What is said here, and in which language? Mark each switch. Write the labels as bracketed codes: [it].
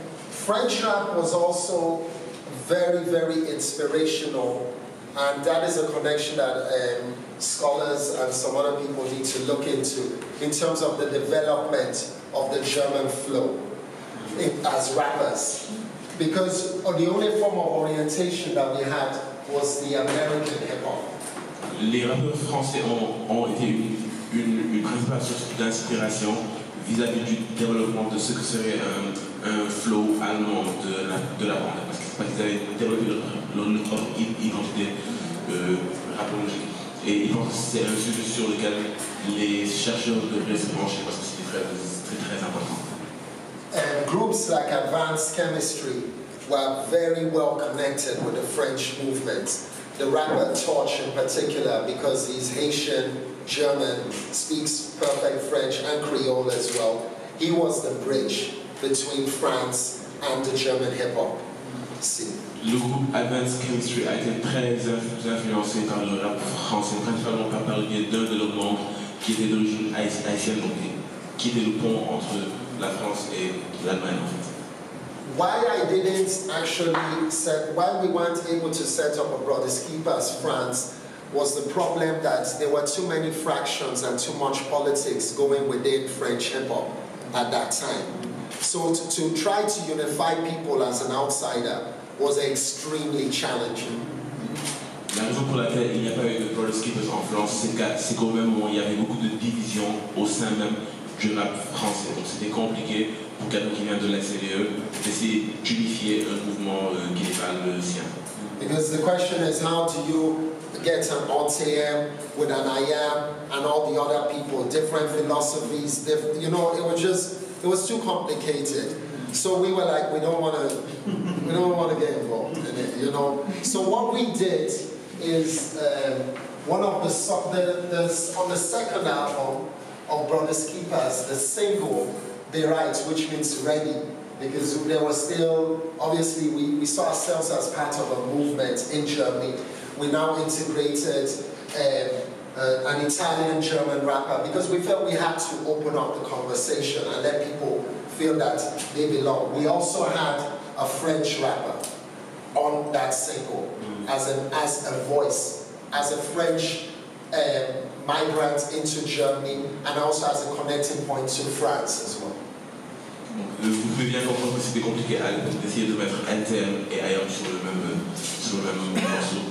[en] French rap was also very, very inspirational, and that is a connection that scholars and some other people need to look into in terms of the development of the German flow as rappers. Because the only form of orientation that we had was the American hip-hop. [fr] Les rappeurs français ont été une principale source d'inspiration vis-à-vis du développement de ce que serait un flow allemand de la bande, parce qu'ils avaient développé leur propre identité rapologique. Et ils pensent que c'est un sujet sur lequel les chercheurs devraient se pencher, parce que c'est très important. [en] Groups like Advanced Chemistry were very well connected with the French movement. The rapper Torch in particular, because he's Haitian, German, speaks perfect French and Creole as well. He was the bridge between France and the German hip-hop scene. [fr] Le groupe Advanced Chemistry a été très influencé par le rap français, principalement par le biais d'un de leurs membres qui était d'origine haïtienne, donc qui était le pont entre la France et l'Allemagne en fait. [en] why I didn't actually why we weren't able to set up a Brothers Keepers France was the problem that there were too many fractions and too much politics going within French hip-hop at that time. So to try to unify people as an outsider was extremely challenging. [fr] La raison pour laquelle il n'y a pas eu de Brothers Keepers en France, c'est qu'au même moment, il y avait beaucoup de divisions au sein même du rap français. Donc c'était compliqué pour quelqu'un qui vient de l'extérieur d'essayer d'unifier un mouvement qui n'est pas le sien. [en] Because the question is, how do you get an OTM with an IAM and all the other people, different philosophies, you know, it was too complicated. So we were like, we don't want to get involved in it, you know. So what we did is one of on the second album of Brothers Keepers, the single They Write, which means ready, because there was still, obviously we saw ourselves as part of a movement in Germany. We now integrated an Italian-German rapper because we felt we had to open up the conversation and let people feel that they belong. We also had a French rapper on that single as a voice, as a French migrant into Germany, and also as a connecting point to France as well. [fr] Vous pouvez bien comprendre que c'était compliqué d'essayer de mettre NTM et IAM sur le même morceau.